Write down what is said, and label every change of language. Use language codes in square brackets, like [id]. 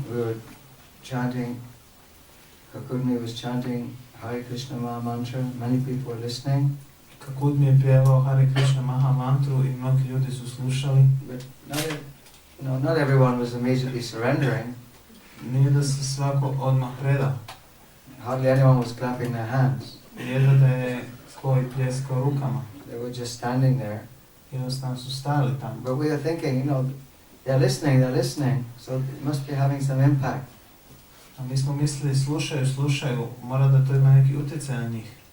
[en] We were chanting, Kakudmi was chanting Hare Krishna Maha Mantra. Many people were listening. [hr] Kakudmi je pjevao Hare Krishna Maha Mantru i mnogi ljudi su slušali. [en] But not everyone was immediately surrendering. [hr] Nije da se svako odmah preda. [en] Hardly anyone was clapping their hands. [hr] Jedno da je koji pljeskao rukama. [en] They were just standing there. [hr] Jednostavno su stali tamo. [en] But we were thinking, they're listening, so it must be having some impact. [hr] A mi smo mislili, slušaju, mora da to ima neki utjecaj na njih.